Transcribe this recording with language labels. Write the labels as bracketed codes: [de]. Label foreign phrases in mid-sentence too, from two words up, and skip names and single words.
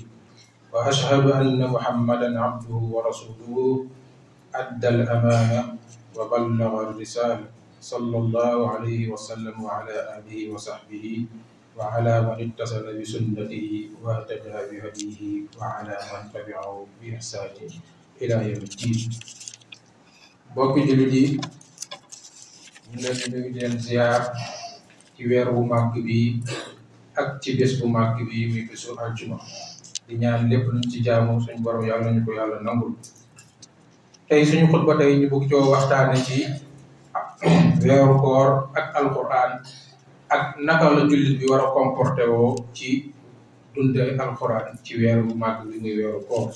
[ar] وأشهد أن محمدا عبده ورسوله أدى الأمانة وبلغ الرسالة، صلى الله عليه وسلم وعلى آله وصحبه وعلى من اتصل بسنته واهتدى بهديه وعلى من تبعه بإحسان إلى يوم الدين. [wo] bokki jullit yi ñu leen di nuyu di leen ziar ci weer bu màgg bi ak ci bés bu màgg bi muy bésu aljuma di ñaan lépp luñ ci jaamu suñu borom yàlla nañu ko yàlla nangul. tey suñu xutba tey ñu bëgg coo waxtaane ci weeru koor ak alquran ak naka la jullit bi war a comporté woo ci dunde alquran ci weer bu màgg bi muy weeru koor.